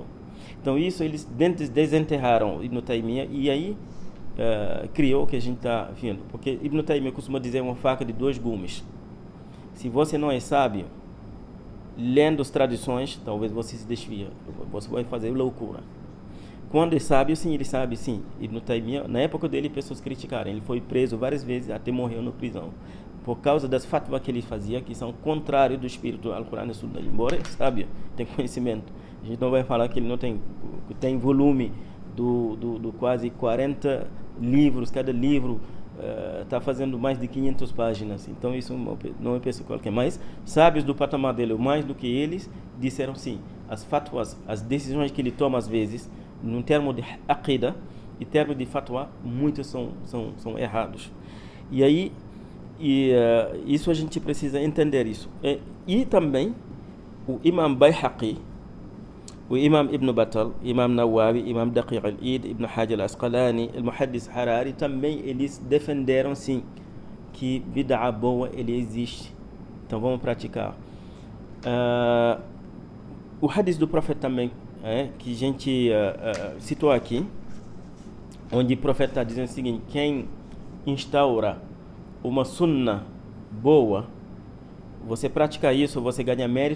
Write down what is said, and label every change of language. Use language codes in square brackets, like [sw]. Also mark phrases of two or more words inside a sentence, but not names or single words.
[pt] Então isso eles desenterraram Ibn Taymiyyah e aí criou o que a gente está vendo. Porque Ibn Taymiyyah costuma dizer uma faca de dois gumes. Se você não é sábio, lendo as tradições, talvez você se desvia, você vai fazer loucura. Quando é sábio, sim, ele sabe, sim. Ibn Taymiyyah, na época dele, pessoas criticaram. Ele foi preso várias vezes, até morreu na prisão, por causa das fatwas que ele fazia, que são contrários do espírito do Alcorão e Sunna. Embora é sábio, tem conhecimento. A gente não vai falar que ele não tem volume do quase 40 livros, cada livro está fazendo mais de 500 páginas. Então isso não é pessoa qualquer. Mas sábios do patamar dele, mais do que eles, disseram sim. As fatwas, as decisões que ele toma às vezes, no termo de aqida e termo de fatwa, muitos são errados. E aí, isso a gente precisa entender isso. E também o Imam Bayhaqi, o Imam Ibn Battal, Imam Nawawi, Imam Daqiq al-Eid, Ibn Hajar al-Asqalani, al-Muhaddis Harari, também eles defenderam sim que bid'a boa ele existe. Então vamos praticar. O hadith do profeta também, que a gente citou aqui, onde o profeta está dizendo o seguinte: quem instaura uma sunna boa, você praticar isso, você ganha mérito.